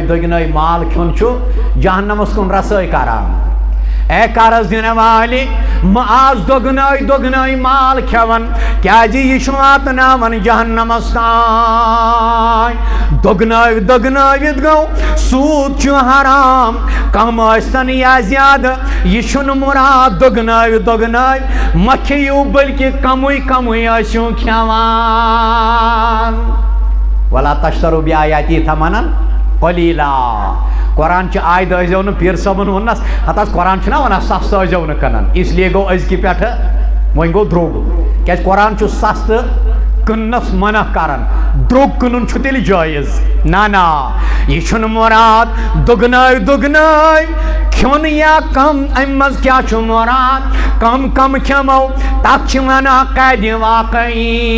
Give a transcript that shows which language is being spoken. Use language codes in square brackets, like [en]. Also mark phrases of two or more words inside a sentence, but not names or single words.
[ks] دگنائی مال کھیون چھُ جہنمس کُن رسٲے کران اے قرض دِنہٕ والہِ مہ آز دگنائی دگنائی مال کھٮ۪وان کیازِ یہِ چھُ واتناوان جہنمس تانۍ دگنائی دگنٲوِتھ گوٚو سوٗد چھُ حرام کم ٲسۍتن یا زیادٕ یہِ چھُنہٕ مُراد دگنٲوِتھ دگنٲوِتھ مہ کھیٚیِو بٔلکہِ کمٕے کمٕے ٲسِو کھٮ۪وان ولا [ar] تشتروا بآیاتی ثمنا قلیلا [ks] قرآن چہ آیت ٲسۍزیو نہٕ پیٖر صٲبن ووٚننس ہتہٕ حظ قرآن چھُنہ ونان سستہٕ ٲسۍزیو نہٕ کٕنان [ur] اس لیے [ks] گوٚو أزکہِ پٮ۪ٹھٕ وۄنۍ گوٚو درٛوگ کیازِ قرآن چھُ سستہٕ کٕننس منع کران درٛوگ کٕنُن چھُ تیٚلہِ جٲیز نہ یہِ چھُنہٕ مُراد دگنٲوۍ دگنٲوۍ کھیوٚن یا کم امہِ منٛز کیٛاہ چھُ مُراد کم کم کھٮ۪مو تتھ چھِ ونان قیدِ واقعی